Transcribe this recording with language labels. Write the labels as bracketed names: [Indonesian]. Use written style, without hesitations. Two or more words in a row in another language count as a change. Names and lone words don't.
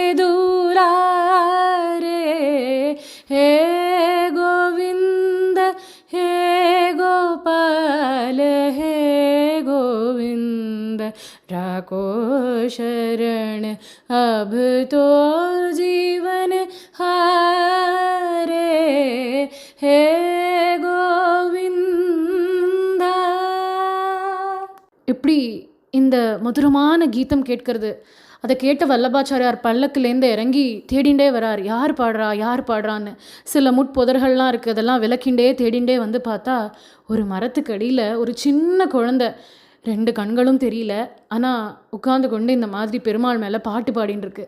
[Hindi] दुलारे, हे गोविंद हे गोपाल हे गोविंद, राखो शरण अब तो जीवन हारे, हे गोविंदा. [Tamil] இப்படி இந்த மதுரமான கீதம் கேட்கறது. அதை கேட்ட வல்லபாச்சாரியார் பல்லக்குலேருந்து இறங்கி தேடிண்டே வரார், யார் பாடுறா யார் பாடுறான்னு. சில முட்புதர்கள்லாம் இருக்குது, அதெல்லாம் விளக்கிண்டே தேடிண்டே வந்து பார்த்தா ஒரு மரத்துக்கு அடியில் ஒரு சின்ன குழந்தை, 2 கண்களும் தெரியல, ஆனால் உட்கார்ந்து கொண்டு இந்த மாதிரி பெருமாள் மேலே பாட்டு பாடின்னு இருக்கு.